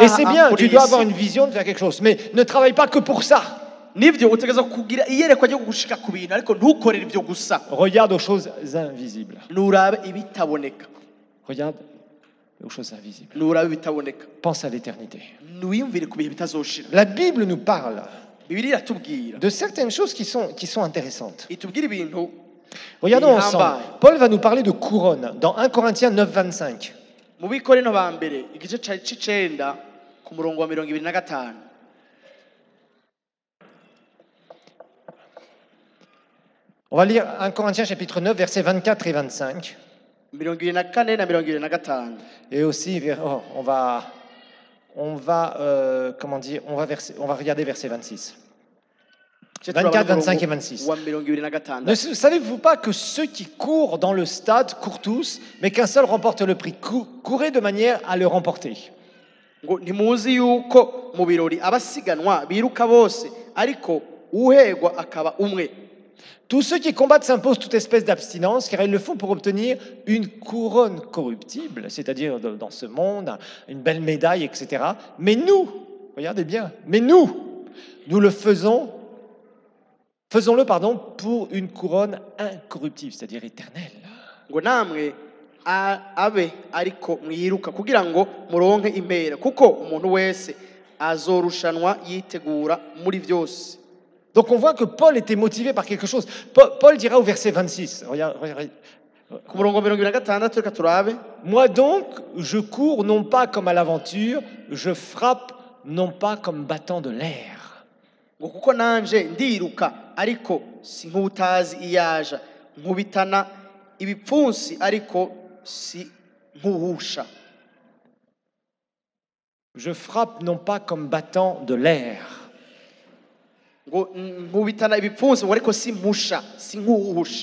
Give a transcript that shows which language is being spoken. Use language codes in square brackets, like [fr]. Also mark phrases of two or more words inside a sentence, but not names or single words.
[fr] Et c'est bien, tu dois avoir une vision de faire quelque chose, mais ne travaille pas que pour ça. [rn] Nivyo utegeza kugira iyerekwa ryo gushika ku bintu ariko ntukorere ivyo gusa. [fr] Regarde aux choses invisibles. [rn] Nurabe ibitaboneka. [fr] Regarde aux choses invisibles. [rn] Nurabe ibitaboneka. [fr] Pense à l'éternité. [rn] Nuyumvire ku bihe bitazoshira. [fr] La Bible nous parle [rn] Bibiliya iratubwira. [fr] de certaines choses qui sont intéressantes. [rn] Itubwira ibintu. [fr] Regardons [rn] Bihambaye. [fr] ensemble. Paul va nous parler de couronne dans 1 Corinthiens 9, 25. [rn] Mu Bikorino ba mbere igice c'icenda ku murongo wa 25. [fr] On va lire 1 Corinthiens chapitre 9, versets 24 et 25. [rn] 24 na 25. [fr] Et aussi, on va regarder verset 26. 24, 25 et 26. [rn] Wa 25. [fr] Ne savez-vous pas que ceux qui courent dans le stade courent tous, mais qu'un seul remporte le prix? Courez de manière à le remporter. [rn] Ngo ntimuzi yuko mu birori abasiganwa biruka bose ariko uhegwa akaba umwe. [fr] Tous ceux qui combattent s'imposent toute espèce d'abstinence, car ils le font pour obtenir une couronne corruptible, c'est-à-dire dans ce monde, une belle médaille, etc. Mais nous, regardez bien, nous le faisons-le, pour une couronne incorruptible, c'est-à-dire éternelle. [rn] Ngo namwe abe ariko mwiruka kugira ngo muronke impera kuko umuntu wese azorushanwa yitegura muri vyose. [fr] Donc on voit que Paul était motivé par quelque chose. Paul dira au verset 26, regardez, [rn] Ku murongo 26 reka turabe. [fr] moi donc, je cours non pas comme à l'aventure, je frappe non pas comme battant de l'air. [rn] Ngo kuko nanje ndiruka ariko si nk'utazi iyaja nkubitana ibipfunsi ariko si nkuhusha. [fr] Je frappe non pas comme battant de l'air. [rn] Ngo nkubitana ibipfunsi ngo ariko si mpusha si nkuhusha.